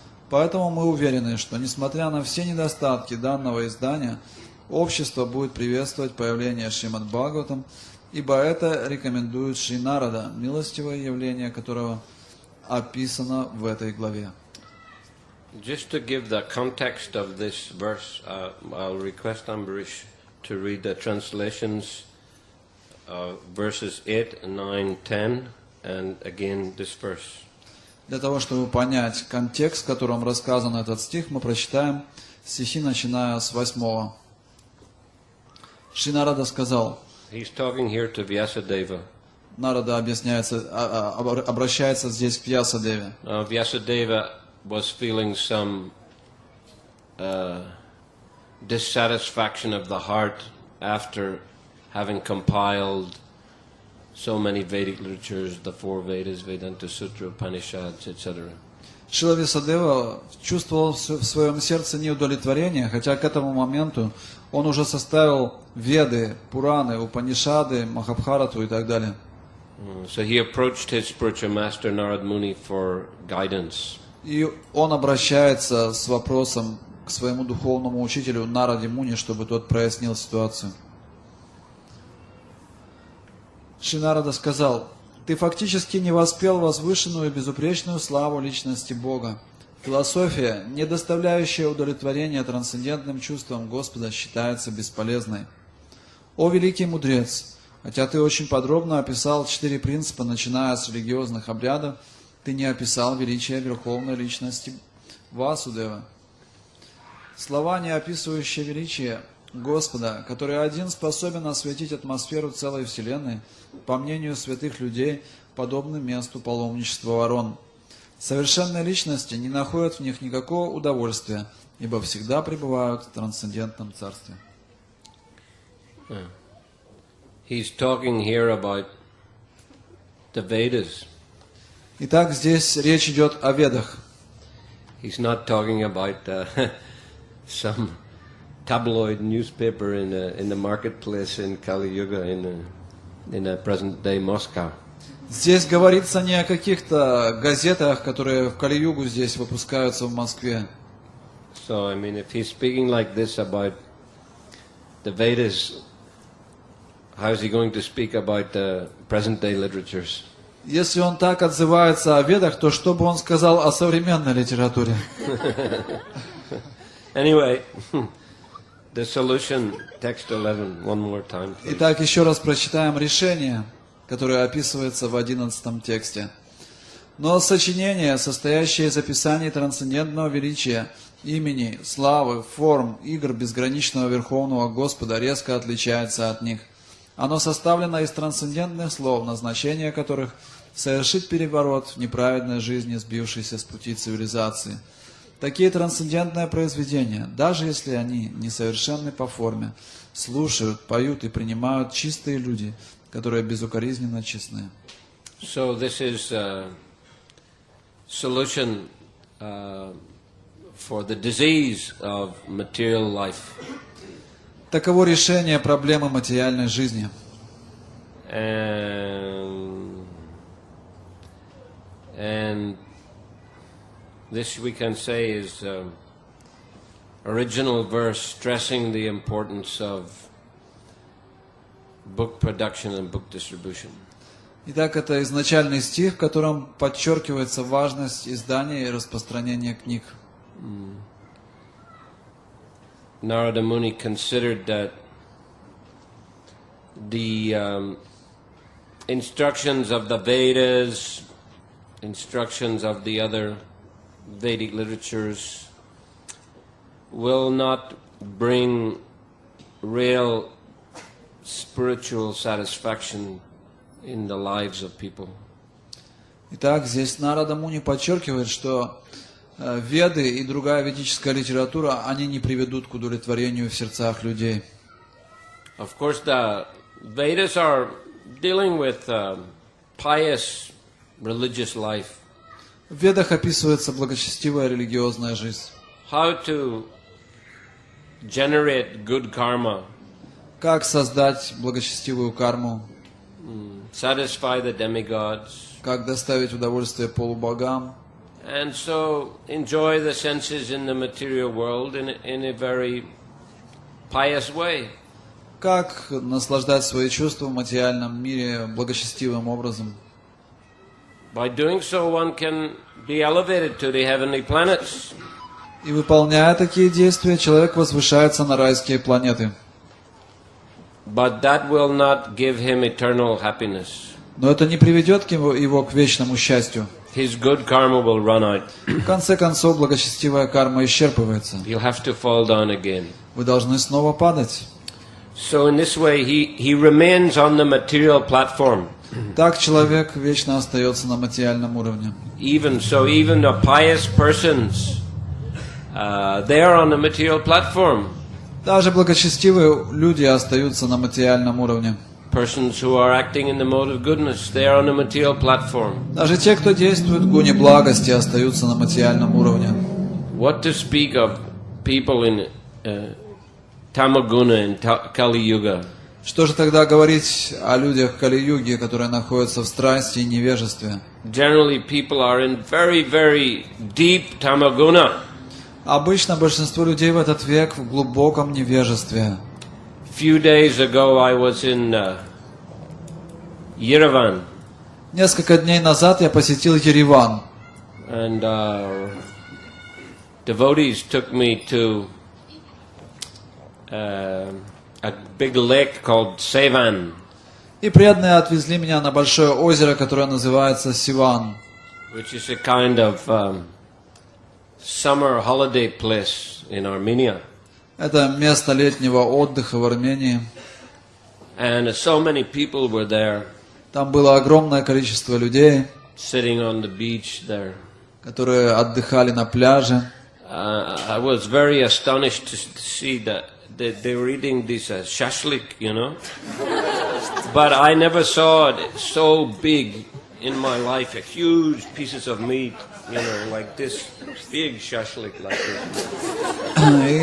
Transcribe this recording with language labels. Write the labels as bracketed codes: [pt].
[ru] Поэтому мы уверены, что, несмотря на все недостатки данного издания, общество будет приветствовать появление Шримад Бхагаватам, ибо это рекомендует Шри Нарада, милостивое явление которого описано в этой главе. [en] Just to give the context of this verse, I'll request Ambarish to read the translations of verses 8, 9, 10, and again this verse. [ru] Для того, чтобы понять контекст, в котором рассказан этот стих, мы прочитаем стихи, начиная с 8. Шри Нарада сказал, [en] He's talking here to Vyasadeva. [ru] Нарада обращается здесь к Вьясадеве. [en] Vyasadeva was feeling some dissatisfaction of the heart after having compiled so many Vedic literatures, the four Vedas, Vedanta Sutra, Upanishads, etc. [ru] Шрила Вьясадева чувствовал в своем сердце неудовлетворение, хотя к этому моменту он уже составил Веды, Пураны, Упанишады, Махабхарату и так далее. [en] So he approached his spiritual master Narad Muni for guidance. [ru] И он обращается с вопросом к своему духовному учителю Нараде Муни, чтобы тот прояснил ситуацию. Шри Нарада сказал, «Ты фактически не воспел возвышенную и безупречную славу личности Бога. Философия, не доставляющая удовлетворения трансцендентным чувствам Господа, считается бесполезной. О великий мудрец, хотя ты очень подробно описал 4 принципа, начиная с религиозных обрядов, ты не описал величие Верховной Личности Васудева. Слова, не описывающие величие Господа, который один способен осветить атмосферу целой Вселенной, по мнению святых людей, подобны месту паломничества ворон. Совершенные личности не находят в них никакого удовольствия, ибо всегда пребывают в трансцендентном царстве». [en] He's talking here about the Vedas. [ru] Итак, здесь речь идет о Ведах. [en] He's not talking about some tabloid newspaper in the marketplace in Kali Yuga in the present day Moscow. [ru] Здесь говорится не о каких-то газетах, которые в Кали-югу здесь выпускаются в Москве. [en] So, I mean, if he's speaking like this about the Vedas, how is he going to speak about the present day literatures? [ru] Если он так отзывается о Ведах, то что бы он сказал о современной литературе? [en] Anyway, the solution, text 11, one more time. Please. [ru] Итак, еще раз прочитаем решение, которое описывается в 11 тексте. «Но сочинения, состоящие из описаний трансцендентного величия, имени, славы, форм, игр безграничного Верховного Господа, резко отличается от них. Оно составлено из трансцендентных слов, назначение которых – совершить переворот в неправедной жизни, сбившейся с пути цивилизации. Такие трансцендентные произведения, даже если они несовершенны по форме, слушают, поют и принимают чистые люди, которые безукоризненно честны». [en] So this is a solution for the disease of material life. [ru] Таково решение проблемы материальной жизни. [en] And this we can say is original verse stressing the importance of book production and book distribution. [ru] Итак, это изначальный стих, в котором подчеркивается важность издания и распространения книг. [en] Narada Muni considered that the instructions of the Vedas, instructions of the other Vedic literatures will not bring real spiritual satisfaction in the lives of people. [ru] Итак, здесь Нарада Муни подчеркивает, что Веды и другая ведическая литература, они не приведут к удовлетворению в сердцах людей. [en] Of course, the Vedas are dealing with pious religious life. [ru] В Ведах описывается благочестивая религиозная жизнь. [en] How to generate good karma, [ru] Как создать благочестивую карму, [en] satisfy the demigods, [ru] как доставить удовольствие полубогам, [en] and so enjoy the senses in the material world in a very pious way. [ru] как наслаждать свои чувства в материальном мире благочестивым образом. [en] By doing so, one can be elevated to the heavenly planets. [ru] И выполняя такие действия, человек возвышается на райские планеты. [en] But that will not give him eternal happiness. [ru] Но это не приведет к его к вечному счастью. [en] His good karma will run out. [ru] В конце концов, благочестивая карма исчерпывается. [en] He'll have to fall down again. [ru] Вы должны снова падать. [en] So in this way, he remains on the material platform. [ru] Так человек вечно остается на материальном уровне. [en] Even the pious persons, they are on the material platform. [ru] Даже благочестивые люди остаются на материальном уровне. [en] Persons who are acting in the mode of goodness, they are on the material platform. [ru] Даже те, кто действует в гуне благости, остаются на материальном уровне. [en] What to speak of people in Tamaguna and Kali Yuga? [ru] Что же тогда говорить о людях Кали-юги, которые находятся в страсти и невежестве? [en] Generally, people are in very, very deep Tamaguna. [ru] Обычно большинство людей в этот век в глубоком невежестве. [en] Few days ago, I was in Yerevan, [ru] Несколько дней назад я посетил Ереван. [en] and devotees took me to a big lake called Sevan, [ru] И преданные отвезли меня на большое озеро, которое называется Сиван. [en] which is a kind of summer holiday place in Armenia. [ru] Это место летнего отдыха в Армении. [en] And so many people were there, [ru] Там было огромное количество людей, [en] sitting on the beach there. [ru] которые отдыхали на пляже. [en] I was very astonished to see that they were eating this shashlik, you know. But I never saw it so big in my life, a huge pieces of meat, you know, like this, big shashlik like this.